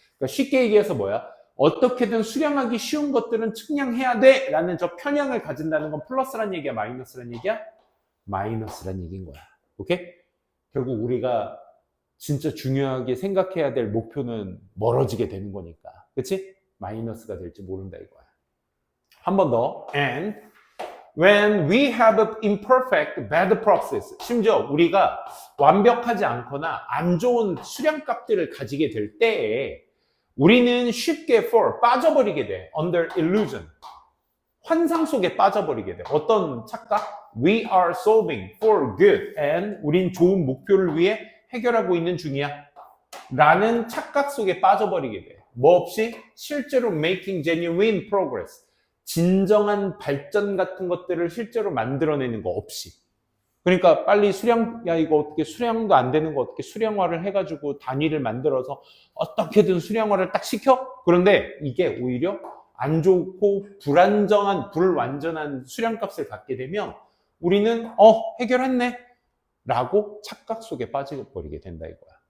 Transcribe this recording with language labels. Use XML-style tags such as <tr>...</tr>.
<ko>그러니까 쉽게 얘기해서 뭐야? 어떻게든 수량하기 쉬운 것들은 측량해야 돼! 라는 저 편향을 가진다는 건 플러스란 얘기야? 마이너스란 얘기야? 마이너스란 얘기인 거야. 오케이? 결국 우리가 진짜 중요하게 생각해야 될 목표는 멀어지게 되는 거니까. 그치? 마이너스가 될지 모른다 이거야. 한 번 더.</ko> <en>And when we have an imperfect, bad process.</en> <ko>심지어 우리가 완벽하지 않거나 안 좋은 수량값들을 가지게 될 때에 우리는 쉽게 fall, 빠져버리게 돼.</ko> <en>under illusion.</en> <ko>환상 속에 빠져버리게 돼. 어떤 착각?</ko> <en>We are solving for good.</en> <ko>and 우린 좋은 목표를 위해 해결하고 있는 중이야. 라는 착각 속에 빠져버리게 돼. 뭐 없이? 실제로</ko> <en>making genuine progress.</en> <ko>진정한 발전 같은 것들을 실제로 만들어내는 거 없이. 그러니까 빨리 이거 어떻게 수량도 안 되는 거 어떻게 수량화를 해가지고 단위를 만들어서 어떻게든 수량화를 딱 시켜? 그런데 이게 오히려 안 좋고 불완전한 수량값을 갖게 되면 우리는 해결했네 라고 착각 속에 빠져버리게 된다 이거야.</ko>